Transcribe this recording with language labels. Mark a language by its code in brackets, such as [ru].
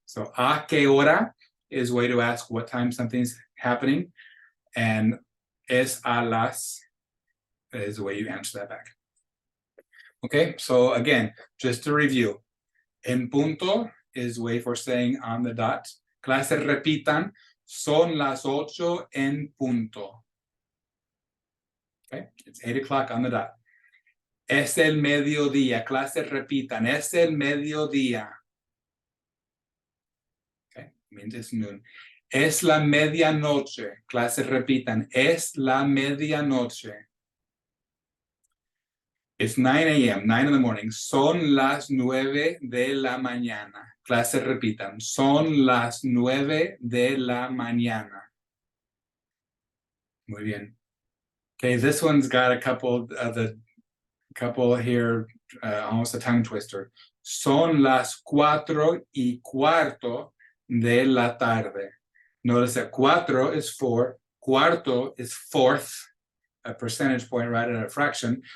[en] So [es] a que hora [en] is a way to ask what time something's happening, and [es] es a las [en] is the way you answer that back. Okay, so again, just to review, [es] en punto [en] is a way for saying on the dot. [es] Clase repitan, son las 8 en punto. [en] Okay, it's 8 o'clock on the dot. [es] Es el mediodía. Clase repitan, es el mediodía. [en] Okay, means it's noon. [es] Es la medianoche. Clase repitan, es la medianoche. [en] It's 9 a.m., 9 in the morning. [es] Son las 9 de la mañana. Clase repitan, son las 9 de la mañana. Muy bien. [en] Okay, this one's got a couple here, almost a tongue twister. [es] Son las 4:15 de la tarde. [en] Notice that 4 is 4, cuarto is fourth, a percentage point, right, at a fraction.